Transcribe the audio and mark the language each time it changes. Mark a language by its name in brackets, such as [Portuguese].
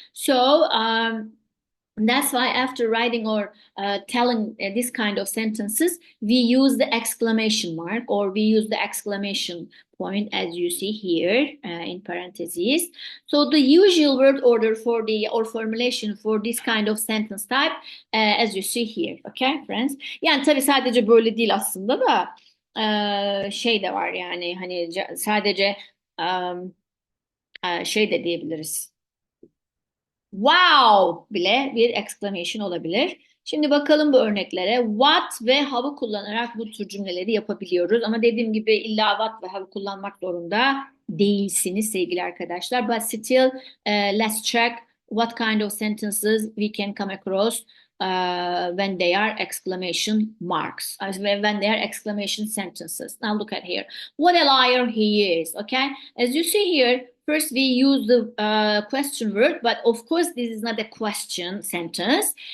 [English] So that's why after writing or telling this kind of sentences, we use the exclamation mark, or we use the exclamation point, as you see here in parentheses. So the usual word order for the or formulation for this kind of sentence type, as you see here. Okay, friends? [Turkish] Yani tabii sadece böyle değil aslında da şey de var, yani hani sadece şey de diyebiliriz. Wow bile bir exclamation olabilir. Şimdi bakalım bu örneklere. What ve have'ı kullanarak bu tür cümleleri yapabiliyoruz. Ama dediğim gibi illa what ve have'ı kullanmak zorunda değilsiniz sevgili arkadaşlar. [English] But still, let's check what kind of sentences we can come across when they are exclamation marks, when they are exclamation sentences. Now look at here. What a liar he is. Okay, as you see here, first we use the question word, but of course this is not a question sentence.